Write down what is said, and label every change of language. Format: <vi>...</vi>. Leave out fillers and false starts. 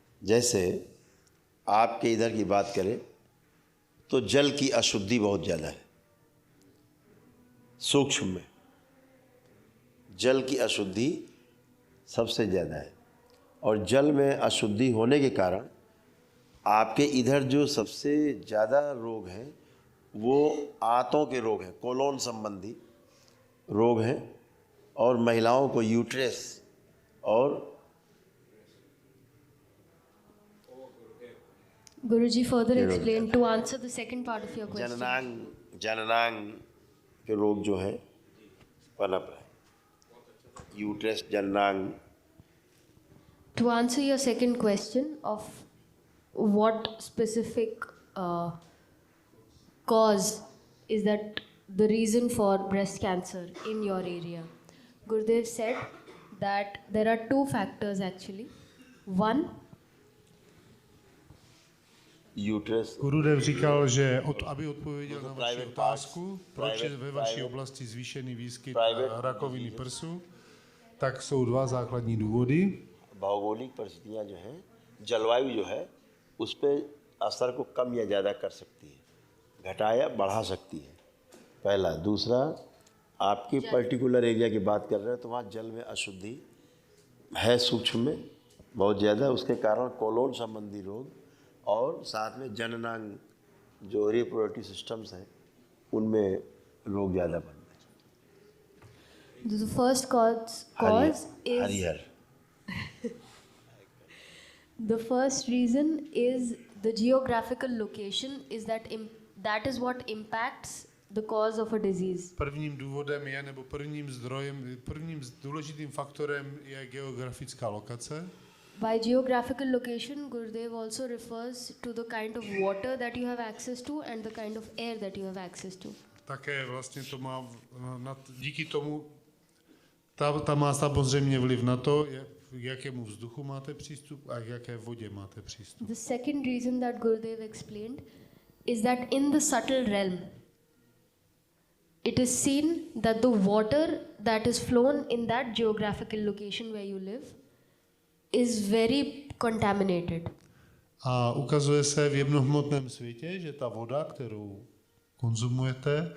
<hi>जैसे आपके इधर की बात करें तो जल की अशुद्धि बहुत ज़्यादा है, सूक्ष्म में जल की अशुद्धि सबसे ज़्यादा है, और जल में अशुद्धि होने के कारण आपके इधर जो सबसे ज़्यादा रोग हैं वो आंतों के रोग हैं, कोलोन संबंधी रोग हैं, और महिलाओं को यूट्रस और</hi> <en>Guruji further explained to answer the second part of your question.</en> <hi>जननांग के रोग जो है पनप है, uterus जननांग।</hi> <en>To answer your second question of what specific cause is that the reason for breast cancer in your area, Gurudev said that there are two factors actually. One,</en> <hi>uterus</hi> <cs>Gurudev říkal, že aby odpověděl na vaši otázku, proč je ve vaší oblasti zvýšený výskyt rakoviny prsu, tak jsou dva základní důvody.</cs> <hi>भौगोलिक परिस्थितियाँ जो हैं, जलवायु जो है उस पर असर को कम या ज़्यादा कर सकती है, घटा या बढ़ा सकती है, पहला। दूसरा, आपके</hi> <en>particular area</en> <hi>की बात कर रहे हैं तो वहाँ जल में अशुद्धि है, सूक्ष्म में बहुत ज़्यादा, उसके कारण कोलोन संबंधी रोग और साथ में जननांग जो</hi> <en>reproductive systems</en> <hi>हैं उनमें रोग ज़्यादा बनते हैं।</hi> <en>the first cause is</en> <hi>Harihar</hi> <en>the first reason is the geographical location is that is what impacts the cause of a disease.</en> <cs>Prvním důvodem je, nebo prvním zdrojem, prvním důležitým faktorem je geografická lokace.</cs> <en>By geographical location, Gurudev also refers to the kind of water that you have access to and the kind of air that you have access to.</en> <cs>Také vlastně to má, díky tomu, ta má samozřejmě vliv na to, k jakému vzduchu máte přístup a k jaké vodě máte přístup.</cs> <en>The second reason that Gurudev explained is that in the subtle realm, it is seen that the water that is flown in that geographical location where you live is very contaminated.</en> <cs>A ukazuje se v jemnohmotném světě, že ta voda, kterou konzumujete,</cs>